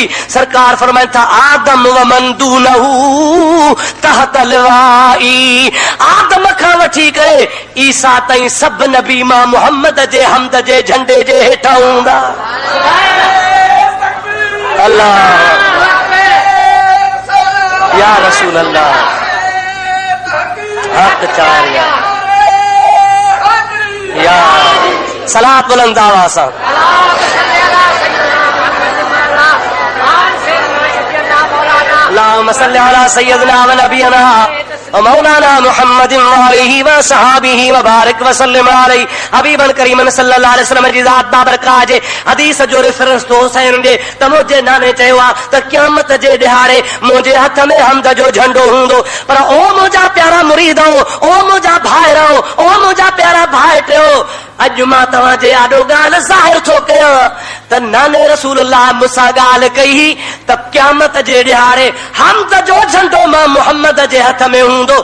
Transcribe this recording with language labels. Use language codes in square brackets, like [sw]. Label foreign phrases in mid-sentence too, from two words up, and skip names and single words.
[sd] सरकार फरमाइनि था [ar] آدم ومن دونه تحت لوائي, [sd] आदम खां वठी करे ईसा ताईं सभु नबी मां मुहम्मद जे हम्द जे झंडे जे हेठां हूंदा। अल्लाह [ar] يا رسول الله, [sd] हक चार या सलात बुलंद आवाज़ सां। [ar] اللهم صل على سيدنا و نبينا مولانا محمد و صحبه و بارك و سلم عليه. [sd] हबीबन करीमन [ar] صلى الله عليه وسلم [sd] जी ज़ात बाबरकात जे हदीस जो रेफरेंस तो हुसैन जे त मुंहिंजे नाने चयो आहे त क़यामत जे ॾिहाड़े मुंहिंजे हथ में हम्द जो झंडो हूंदो। पर ओ मुंहिंजा प्यारा मुरीद, ओ मुंहिंजा भाइर, ओ मुंहिंजा प्यारा भाइटियो, अॼु मां तव्हांजे आॾो ॻाल्हि ज़ाहिर थो कयां त नाने रसूलुल्लाह मूंसां ॻाल्हि कई त क़यामत जे ॾिहाड़े हम्द जो झंडो मां मुहम्मद जे हथ में हूंदो।